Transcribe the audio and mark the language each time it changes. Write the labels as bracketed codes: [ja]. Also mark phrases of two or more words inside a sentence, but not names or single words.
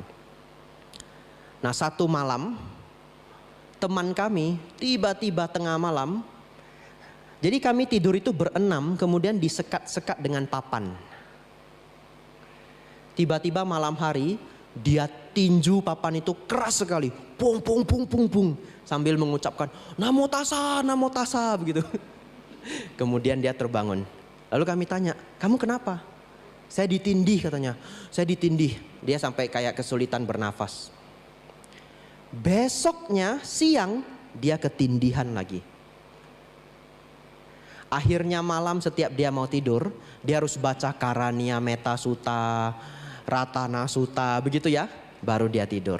[id] Nah satu malam teman kami tiba-tiba tengah malam. Jadi kami tidur itu berenam kemudian disekat-sekat dengan papan. Tiba-tiba malam hari Dia tinju papan itu keras sekali. Pung pung pung pung pung. Sambil mengucapkan [pi] namo tassa [id] begitu. Kemudian dia terbangun. Lalu kami tanya, kamu kenapa? Saya ditindih katanya. Saya ditindih. Dia sampai kayak kesulitan bernafas. Besoknya siang dia ketindihan lagi. Akhirnya malam setiap dia mau tidur, dia harus baca Karania Metta Sutta, Ratana Sutta, begitu ya, baru dia tidur.